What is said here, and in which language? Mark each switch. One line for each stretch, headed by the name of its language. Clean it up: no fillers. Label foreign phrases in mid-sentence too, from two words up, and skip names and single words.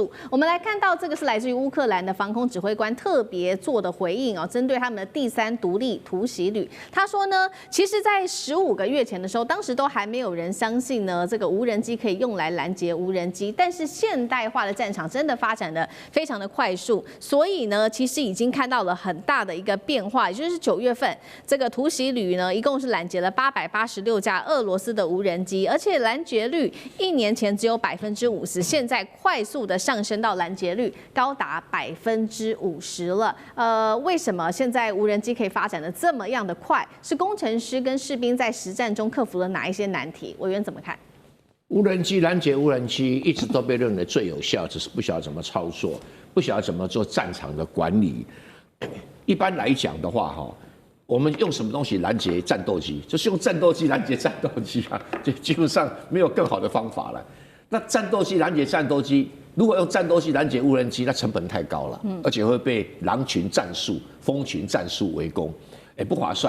Chinese: 我們來看到這個是來自於烏克蘭的防空指揮官特別做的回應哦，針對他們的第3獨立突襲旅，他說呢，其實在15個月前的時候，當時都還沒有人相信呢這個無人機可以用來攔截無人機，但是現代化的戰場真的發展的非常的快速，所以呢，其實已經看到了很大的一個变化，也就是9月份這個突襲旅呢，一共是攔截了886架俄羅斯的無人機，而且攔截率1年前只有50%，現在快速的上升到攔截率高達50%了。為什麼現在無人機可以發展的這麼樣的快？是工程師跟士兵在實戰中克服了哪一些難題？委員怎麼看？无人机拦截无人机一直都被認為最有效，只是不曉得怎麼操作，不曉得怎麼做戰場的管理。一般來講的話，我們用什麼東西攔截戰鬥機，就是用戰鬥機攔截戰鬥機啊，就基本上沒有更好的方法了。那戰鬥機攔截戰鬥機，如果用戰鬥機攔截無人機，那成本太高了，而且會被狼群戰術、蜂群戰術圍攻，不划算。